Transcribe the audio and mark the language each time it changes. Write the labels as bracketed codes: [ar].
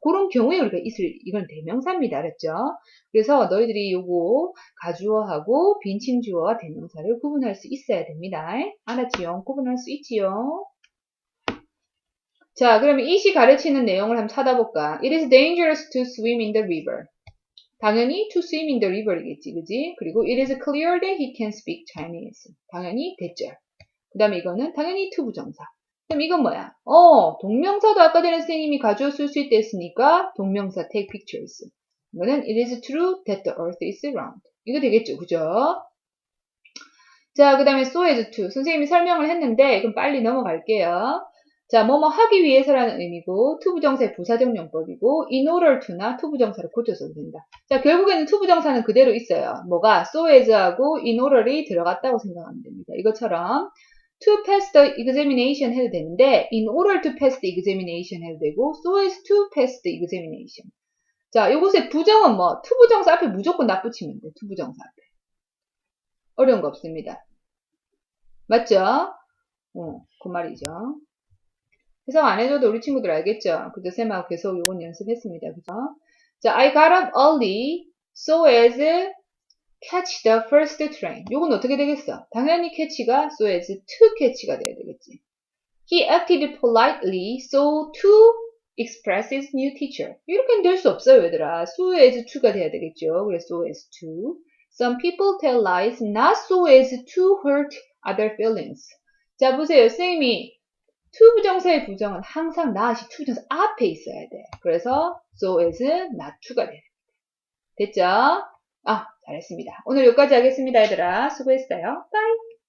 [ko] 그런 경우에 우리가 이건 대명사입니다. 알았죠? 그래서 너희들이 요거 가주어하고 빈칭주어와 대명사를 구분할 수 있어야 됩니다. 알았지요? 구분할 수 있지요? 자, 그러면 it이 가르치는 내용을 한번 찾아볼까? [en] It is dangerous to swim in the river. [ko] 당연히 [en] to swim in the river이겠지, [ko] 그지? [en] 그리고 it is clear that he can speak Chinese. [ko] 당연히 대절. 그 다음에 이거는 당연히 to 부정사. 그럼 이건 뭐야? 동명사도 아까 전에 선생님이 가주어 쓸 수 있다 했으니까 동명사 [en] take pictures. [ko] 이거는 [en] it is true that the earth is round. [ko] 이거 되겠죠, 그죠? 자, 그 다음에 so as to. 선생님이 설명을 했는데 그럼 빨리 넘어갈게요. 자, 뭐뭐 하기 위해서라는 의미고 to 부정사의 부사적 용법이고 in order to나 to 부정사를 고쳐서도 된다. 자, 결국에는 to 부정사는 그대로 있어요. 뭐가 so as하고 in order이 들어갔다고 생각하면 됩니다. 이것처럼 [en] to pass the examination [ko] 해도 되는데 [en] in order to pass the examination [ko] 해도 되고 [en] so as to pass the examination. [ko] 자, 요것의 부정은 뭐 to 부정사 앞에 무조건 납붙이면 돼. to 부정사 앞에. 어려운 거 없습니다. 맞죠? 그 말이죠. 해석 안 해줘도 우리 친구들 알겠죠? 그죠? 쌤하고 계속 요건 연습했습니다. 그죠? 자, [en] I got up early so as catch the first train. [ko] 요건 어떻게 되겠어? 당연히 [en] catch가 so as to catch가 [ko] 돼야 되겠지. [en] He acted politely so to express his new teacher. [ko] 이렇게는 될 수 없어요, 얘들아. so as to가 돼야 되겠죠. 그래서 so as to. [en] Some people tell lies not so as to hurt other feelings. [ko] 자, 보세요. 선생님이 to 부정사의 부정은 항상 not이 to 부정사 앞에 있어야 돼. 그래서 so as not to가 돼. 됐죠? 아, 잘했습니다. 오늘 여기까지 하겠습니다, 얘들아. 수고했어요. [en] Bye.